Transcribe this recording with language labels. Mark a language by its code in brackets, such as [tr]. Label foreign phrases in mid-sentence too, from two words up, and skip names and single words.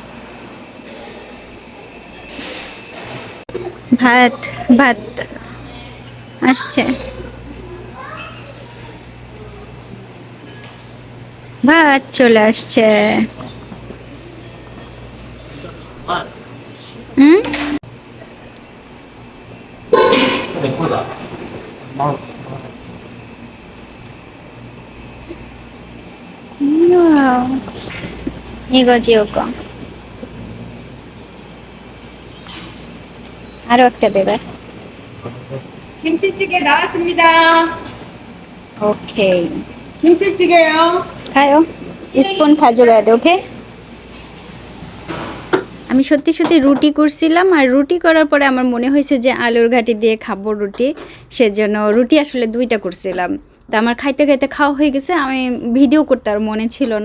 [bn] ভাত ভাত আসছে, ভাত চলে আসছে। হুম, [ko] 이거 지울까? [bn] 아로 একটা দেবে। [ko] 김치찌개 나왔습니다. 오케이. 김치찌개요. [bn] খাও, স্পুন খাজোগা দে। ওকে, আমি সত্যি সত্যি রুটি করছিলাম, আর রুটি করার পরে আমার মনে হয়েছে যে আলুর ঘাটি দিয়ে খাবো রুটি, সেজন্য রুটি আসলে 2টা করছিলাম। তা আমার খাইতে খাইতে খাওয়া হয়ে গেছে, আমি ভিডিও করতে আর মনে ছিল না।